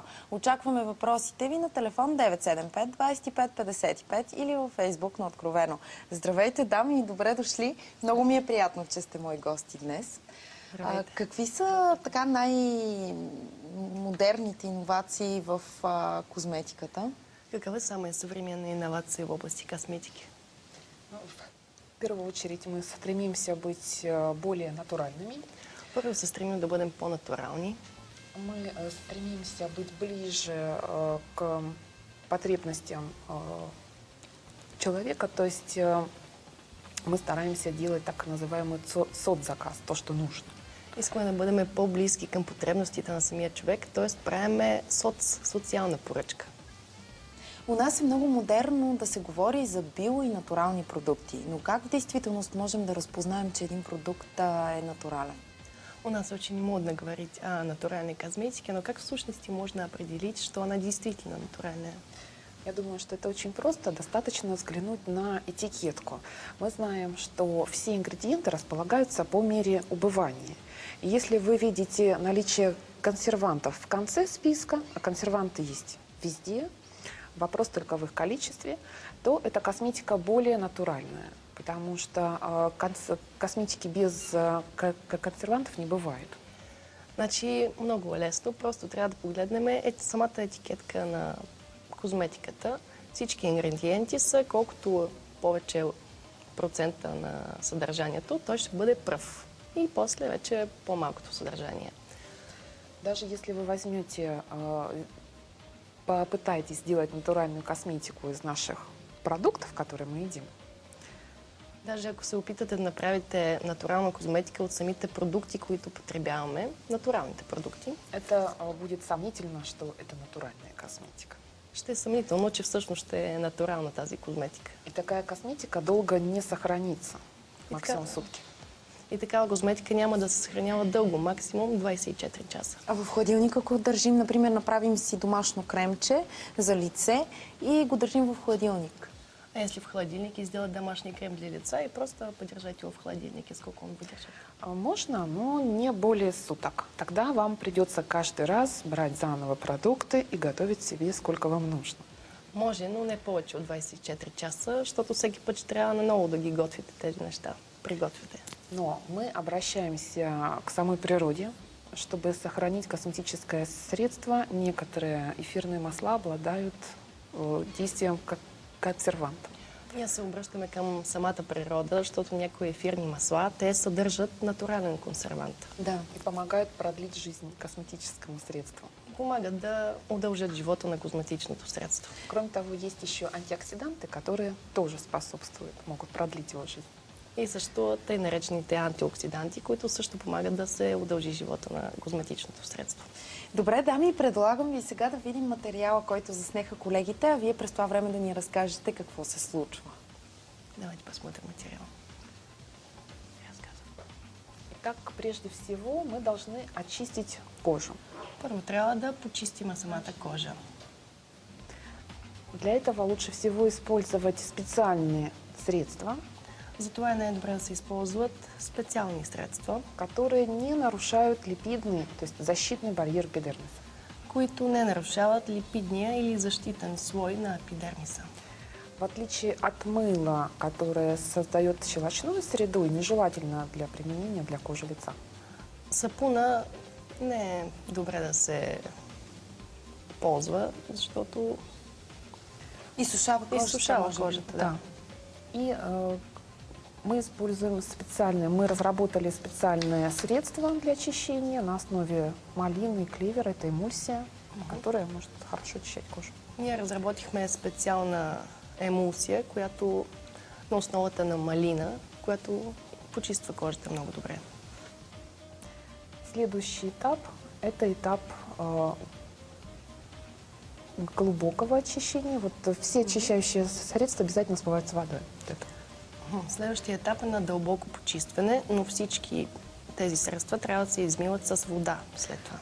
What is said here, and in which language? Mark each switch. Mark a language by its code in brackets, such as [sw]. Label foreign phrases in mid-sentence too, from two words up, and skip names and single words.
[bg] Очакваме въпросите ви на телефон 975 25 55 или във Фейсбук на Откровено. Здравейте, дами, и добре дошли. Много ми е приятно, че сте мои гости днес. Какви са така най-модерните иновации в козметиката? [ru] Каковы самые современные инновации в области косметики? В первую очередь мы стремимся быть более натуральными. [bg] Първо се стремим да бъдем по-натурални. [ru] Мы стремимся быть ближе к потребностям человека, то есть мы стараемся делать так называемый соцзаказ, то, что нужно. [bg] Искаме да бъдем по-близки към потребностите на самия човек, т.е. правиме социална поръчка. У нас е много модерно да се говори за био и натурални продукти, но как в действителност можем да разпознаем, че един продукт е натурален? [ru] У нас очень модно говорить о натуральной косметике, но как в сущности можно определить, что она действительно натуральная? Я думаю, что это очень просто. Достаточно взглянуть на этикетку. Мы знаем, что все ингредиенты располагаются по мере убывания. И если вы видите наличие консервантов в конце списка, а консерванты есть везде, вопрос только в их количестве, то эта косметика более натуральная. Потому что косметики без консервантов не бывает. [bg] Значи много е лесно, просто трябва да погледнем самата етикетка на козметиката. Всички ингредиенти са, колкото повече процента на съдържанието, той ще бъде пръв. И после вече по-малкото съдържание. [ru] Даже если вы возьмете, попытаетесь сделать натуральную косметику из наших продуктов, которые мы едим. [bg] Даже ако се опитате да направите натурална козметика от самите продукти, които потребяваме, натуралните продукти, [ru] это будет сомнительно, что это натуральная косметика. [bg] ще е съмнително, че всъщност ще е натурална тази козметика. [ru] И такая косметика долго не сохранится, максимум сутки. [bg] И такава козметика няма да се съхранява дълго, максимум 24 часа. А в хладилника, ако държим, например, направим си домашно кремче за лице и го държим в хладилник? [ru] А если в холодильнике сделать домашний крем для лица и просто подержать его в холодильнике, сколько он выдержит? Можно, но не более суток. Тогда вам придется каждый раз брать заново продукты и готовить себе сколько вам нужно. [bg] Може, но не повече от 24 часа, защото всеки път ще трябва наново да ги готвите тези неща. Приготвите. [ru] Но мы обращаемся к самой природе, чтобы сохранить косметическое средство. Некоторые эфирные масла обладают действием как консервант. [bg] Ние се обръщаме към самата природа, защото някои ефирни масла, те съдържат натурален консервант. [ru] Да, и помогают продлить жизнь косметическому средству. [bg] Помагат да удължат живота на козметичното средство. [ru] Кроме того, есть еще антиоксиданты, которые тоже способствуют, могут продлить его жизнь. [bg] И също тъй наречените антиоксиданти, които също помагат да се удължи живота на козметичното средство. Добре, дами, предлагам ви сега да видим материала, който заснеха колегите, а вие през това време да ни разкажете какво се случва. [ru] Давайте посмотрим материал. Итак, прежде всего мы должны очистить кожу. [bg] Първо трябва да почистим самата кожа. [ru] Для этого лучше всего использовать специальные средства, [bg] Затова е най-добре да се използват специални средства, [ru] которые не нарушают липидный, то есть защитный барьер эпидермиса. [bg] които не нарушават липидния или защитен слой на епидермиса. [ru] В отличие от мыла, которое создает щелочную среду и нежелательно для применения для кожи лица. [bg] Сапуна не е добре да се ползва, защото Изсушава кожата. Да. [ru] И мы используем мы разработали специальное средство для очищения на основе малины и клевера. Это эмульсия, которая может хорошо очищать кожу. [bg] Ние разработихме специална емулсия, която на основата на малина, която почиства кожата много добре. [ru] Следующий этап – это этап глубокого очищения. Вот все очищающие средства обязательно смываются водой. Вот это. [bg] Следващия етап е на дълбоко почистване, но всички тези средства трябва да се измиват с вода след това.